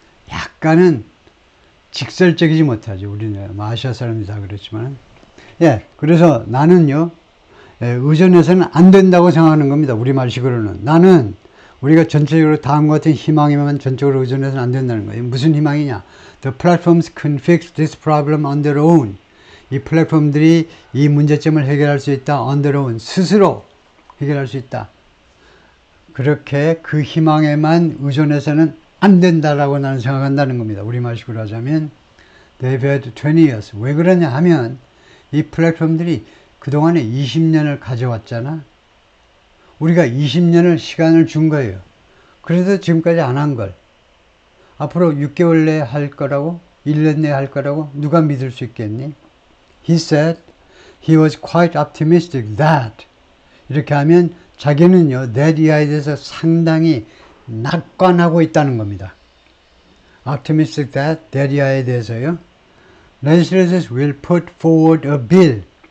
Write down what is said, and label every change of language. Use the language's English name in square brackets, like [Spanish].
[Korean] 약간은 직설적이지 못하죠. 우리는 아시아 사람들이 다 그렇지만. 예, 그래서 나는요, 의존해서는 안 된다고 생각하는 겁니다. 우리말식으로는. 나는 우리가 전체적으로 다음과 같은 희망에만 전적으로 의존해서는 안 된다는 거예요. 무슨 희망이냐? [English] The platforms can fix this problem on their own. [Korean] 이 플랫폼들이 이 문제점을 해결할 수 있다. [English] on their own. [Korean] 스스로 해결할 수 있다. 그렇게 그 희망에만 의존해서는 안 된다라고 나는 생각한다는 겁니다. 우리말식으로 하자면 [English] They've had 20 years. [Korean] 왜 그러냐 하면 이 플랫폼들이 그동안에 20년을 가져왔잖아. 우리가 20년을 시간을 준 거예요. 그래서 지금까지 안 한 걸. 앞으로 6개월 내에 할 거라고? 1년 내에 할 거라고? 누가 믿을 수 있겠니? [English] He said he was quite optimistic that [Korean] 이렇게 하면 자기는요, that 이하에 대해서 상당히 낙관하고 있다는 겁니다. [English] Optimistic that [Korean] 이하에 대해서요. [English] Legislators will put forward a bill.